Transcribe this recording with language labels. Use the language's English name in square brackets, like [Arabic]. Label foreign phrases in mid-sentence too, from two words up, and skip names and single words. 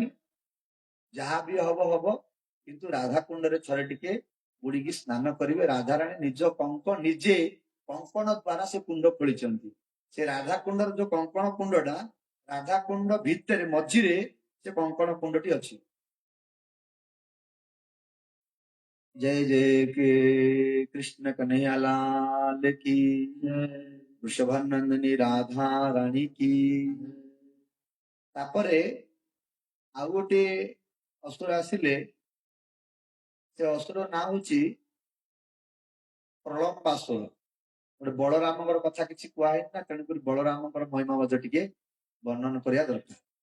[Odia] ଯାହା ବି ହବ ହବ, କିନ୍ତୁ ରାଧା କୁଣ୍ଡରେ ଥରେ ଟିକେ ବୁଡିକି ସ୍ନାନ କରିବେ। ରାଧାରାଣୀ ନିଜେ କଙ୍କଣ ଦ୍ଵାରା ସେ କୁଣ୍ଡ ଖୋଳିଛନ୍ତି। ସେ ରାଧା କୁଣ୍ଡର ଯୋଉ କଙ୍କଣ କୁଣ୍ଡଟା, ରାଧା କୁଣ୍ଡ ଭିତରେ ମଝିରେ ସେ କଙ୍କଣ କୁଣ୍ଡଟି ଅଛି। [Hindi] जय जय के कृष्ण कन्हैया लाल की, वृषभानंदनी राधा रानी की। [Odia] तापरे ଆଉ ଗୋଟେ ଅସୁର ଆସିଲେ। ସେ ଅସୁର ନାଁ ହଉଛି ପ୍ରଳମ୍ବାସୁର। ଗୋଟେ ବଳରାମଙ୍କର କଥା କିଛି କୁହାହେଇନି ନା, ତେଣୁକରି ବଳରାମଙ୍କର ମହିମା ମଧ୍ୟ ଟିକେ ବର୍ଣ୍ଣନ କରିବା ଦରକାର।